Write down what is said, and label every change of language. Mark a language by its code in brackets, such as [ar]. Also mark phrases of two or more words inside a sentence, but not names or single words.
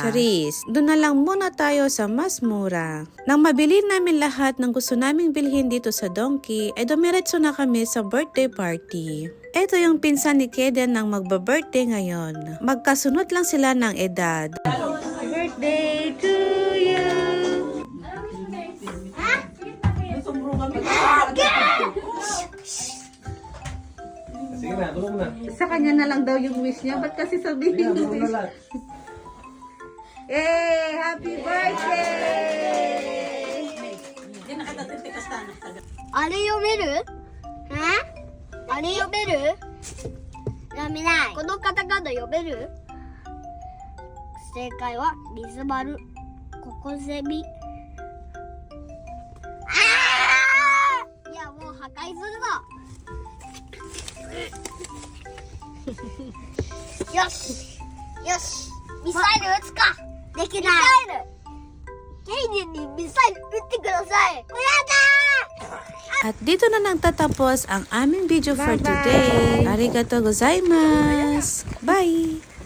[tl] Charis, doon na lang muna tayo sa mas mura. Nang mabili namin lahat ng gusto naming bilhin dito sa Donkey, ay dumiretso na kami sa birthday party. Ito yung pinsan ni Kaden nang magba-birthday ngayon. Magkasunod lang sila ng edad. [en] Birthday to you! [tl] Sige na, tulong na. Sa kanya na lang daw yung wish niya. Ba't kasi sabihin yung wish? [en] Hey! Happy birthday! [ja] あれ読める？あれ読める？読めない。このカタカナ読める？正解はリスバルココセミ。いやもう破壊するぞ。よしよしミサイル撃つか。できない。ミサイル。ケイデンにミサイル撃ってください。やだー。 [tl] At dito na nagtatapos ang aming video [en] for today. [ja] ありがとうございます! [tl] Bye!